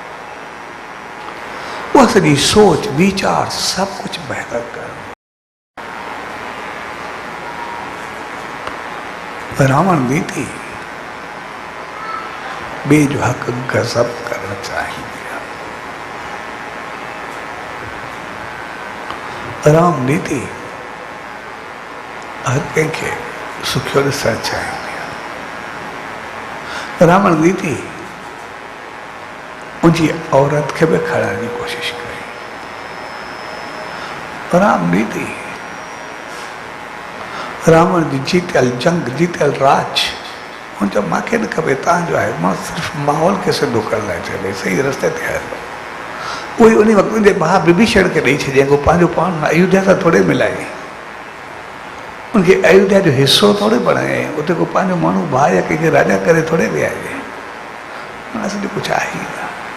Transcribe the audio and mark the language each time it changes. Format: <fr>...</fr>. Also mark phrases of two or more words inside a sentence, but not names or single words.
<sd>उहा सॼी सोच वीचार सभु कुझु बहितर कंदो रावण नीति ॿिए जो हक़ गज़ब करणु चाहींदी आहे राम नीति हर कंहिंखे सुखियो ॾिसणु चाहींदी आहे रावण नीति उनजी औरत खे बि खणण जी कोशिशि कई राम नीति रावण जी जीतियल जंग जीतियल राज हुन चयो मूंखे न खपे तव्हांजो आहे मां सिर्फ़ु माहौल खे सिधो करण लाइ चयो भई सही रस्ते ते हलो उहे उन वक़्तु जे भाउ विभीषण खे ॾेई छॾियईं को पंहिंजो पाण अयोध्या सां थोरे मिलाई उनके अयोध्या जो हिस्सो थोड़े बणाए, उते को पंहिंजो माण्हू भाउ या कंहिंखे राजा करे थोड़े विहारे, असली कुझु आहे ई न।</sd>